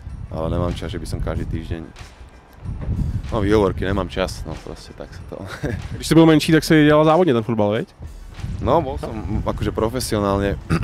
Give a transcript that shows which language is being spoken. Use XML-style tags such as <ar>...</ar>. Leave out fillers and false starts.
<sk>Ale nemám čas, že by som každý týždeň... No výhovorky, nemám čas, no proste tak sa to...</sk> <cs>Když jsi byl menší, tak si dělal závodně ten fotbal, veď?</cs> <sk>No, bol som akože profesionálne.</sk>